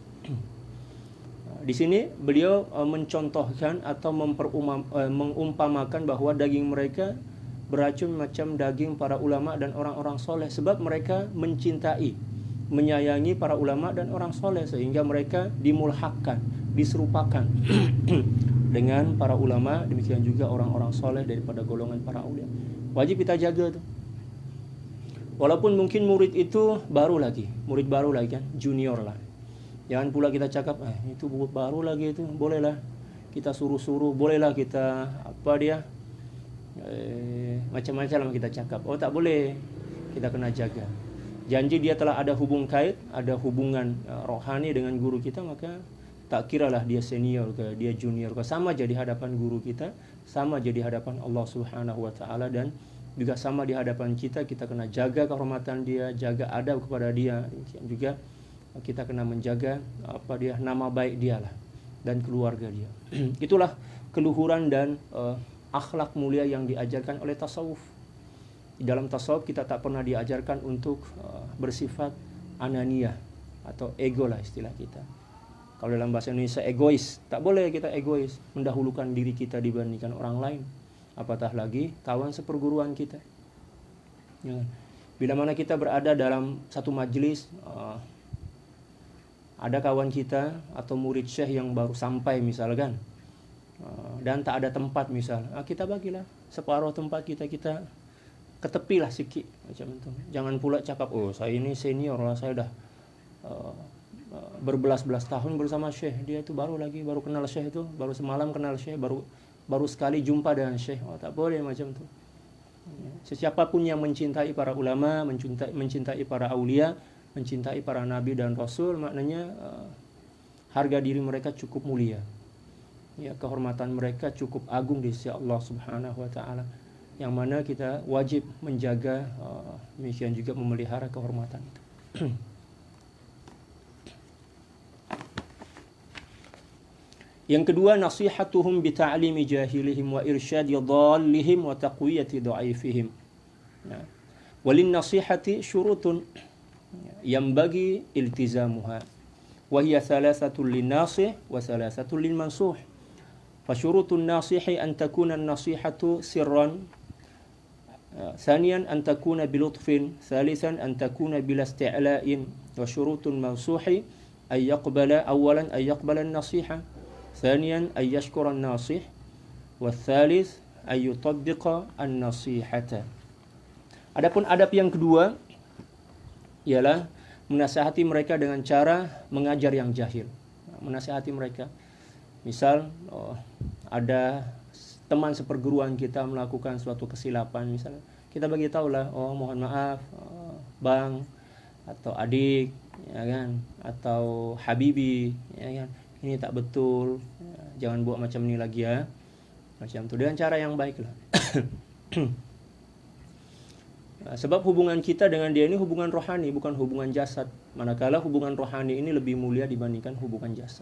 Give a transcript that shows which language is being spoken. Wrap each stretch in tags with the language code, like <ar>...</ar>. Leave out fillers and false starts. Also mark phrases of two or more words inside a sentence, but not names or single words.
<ms>Di sini beliau mencontohkan atau mengumpamakan bahwa daging mereka beracun macam daging para ulama dan orang-orang soleh, sebab mereka mencintai, menyayangi para ulama dan orang soleh, sehingga mereka dimulhakkan, diserupakan dengan para ulama, demikian juga orang-orang soleh daripada golongan para aulia. Wajib kita jaga tuh. Walaupun mungkin murid itu murid baru lagi kan, junior lah. Jangan pula kita cakap, itu baru lagi itu, bolehlah kita suruh-suruh, bolehlah kita macam-macam kita cakap. Oh, tak boleh, kita kena jaga. Janji dia telah ada ada hubungan rohani dengan guru kita, maka tak kiralah dia senior ke, dia junior ke, sama jadi hadapan guru kita, sama jadi hadapan</ms> <ar>الله سبحانه وتعالى,</ar> <ms>dan juga sama di hadapan kita kena jaga kehormatan dia, jaga adab kepada dia. Juga kita kena menjaga nama baik dia lah dan keluarga dia. Itulah keluhuran dan akhlak mulia yang diajarkan oleh tasawuf. Di dalam tasawuf kita tak pernah diajarkan untuk bersifat ananiyah atau ego lah istilah kita. Kalau dalam bahasa Indonesia egois, tak boleh kita egois, mendahulukan diri kita dibandingkan orang lain. Apatah lagi kawan seperguruan kita. Ya. Bila mana kita berada dalam satu majelis, ada kawan kita atau murid syekh yang baru sampai misalkan, dan tak ada tempat misal, kita bagilah separuh tempat kita ketepilah sikit macam itu. Jangan pula cakap, oh saya ini senior lah, saya dah berbelas-belas tahun bersama syekh, dia itu baru kenal syekh itu, baru semalam kenal syekh, baru sekali jumpa dengan syekh. Oh, tak boleh macam itu. Sesiapapun yang mencintai para ulama, mencintai para aulia, mencintai para nabi dan rasul, maknanya harga diri mereka cukup mulia. Ya, kehormatan mereka cukup agung di sisi</ms> <ar>الله سبحانه وتعالى,</ar> <ms>yang mana kita wajib menjaga, demikian juga memelihara kehormatan itu. Yang kedua,</ms> <ar>نصيحتهم بتعليم جاهلهم وإرشاد ضالهم وتقوية ضعيفهم.</ar> <ms>Ya.</ms> <ar>وللنصيحة شروط ينبغي التزامها وهي ثلاثة للناصح وثلاثة للمنصوح. فشروط الناصح أن تكون النصيحة سرا, ثانيا أن تكون بلطف، ثالثا أن تكون بلا استعلاء، وشروط المنصوح أن يقبل أولا أن يقبل النصيحة، ثانيا أن يشكر الناصح، والثالث أن يطبق النصيحة.</ar> <ms>Adapun adab yang kedua ialah menasihati mereka dengan cara mengajar yang jahil. Menasihati mereka, misal ada teman seperguruan kita melakukan suatu kesilapan misalnya, kita bagi tahulah, oh mohon maaf bang atau adik, ya kan, atau habibi, ya kan, ini tak betul, jangan buat macam ini lagi ya, macam itu, dengan cara yang baik lah. Sebab hubungan kita dengan dia ini hubungan rohani, bukan hubungan jasad. Manakala hubungan rohani ini lebih mulia dibandingkan hubungan jasad.</ms>